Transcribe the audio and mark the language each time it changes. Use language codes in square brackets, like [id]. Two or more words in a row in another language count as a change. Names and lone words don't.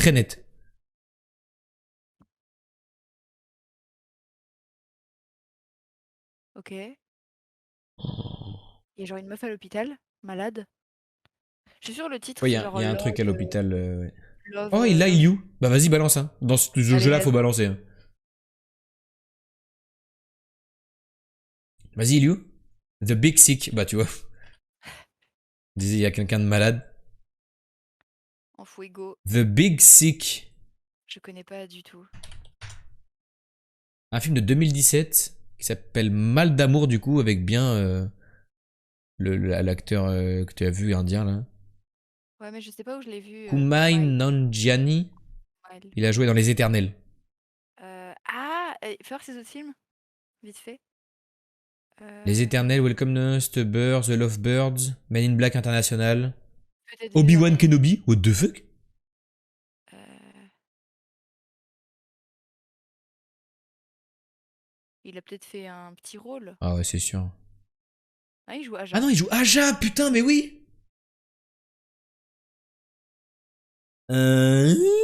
[fr] très net. Ok. Il y a genre une meuf à l'hôpital, malade. Je suis sûre le titre, Ouais, c'est il genre y a un truc à l'hôpital. Ouais. Love, Oh, il a Love. You. Bah, vas-y, balance, hein. Dans ce Allez, jeu-là, faut vas-y. balancer. Hein. Vas-y, You. The Big Sick. Bah, tu vois. Disait, il y a quelqu'un de malade. [es] En fuego. [fr] The Big Sick. Je connais pas du tout. Un film de 2017 qui s'appelle Mal d'amour, du coup, avec bien l'acteur que tu as vu, indien, là. Ouais, mais je sais pas où je l'ai vu. Kumail Kumail. Nanjiani. Kumail. Il a joué dans Les Éternels. Fais voir ses autres films, vite fait. Les Éternels, Welcome to the Birds, The Lovebirds, Men in Black International, Peut-être vu Obi-Wan dans les- [en] Kenobi, what the fuck? [fr] euh, Il a peut-être fait un petit rôle. Ah ouais, c'est sûr. Ah, il joue Ah Aja. non, il joue Aja, putain, mais oui! Euh...